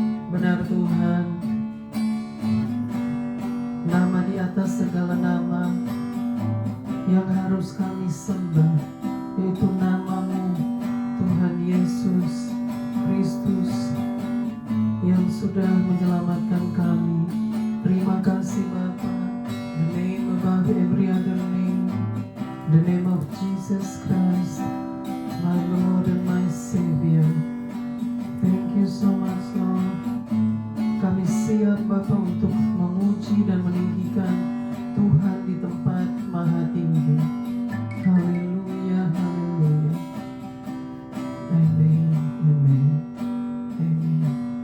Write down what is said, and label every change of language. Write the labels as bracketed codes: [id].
[id] Benar Tuhan, nama di atas segala nama yang harus kami sembah, yaitu nama-Mu, Tuhan Yesus Kristus, yang sudah menyelamatkan kami. Terima kasih Bapa. [en] The name above every other name, the name of Jesus Christ, my Lord and my Savior. Thank you so much, Lord. [id] Kami siap Bapa untuk memuji dan meninggikan Tuhan di tempat maha tinggi. Haleluya, haleluya. Amen, amen, amen.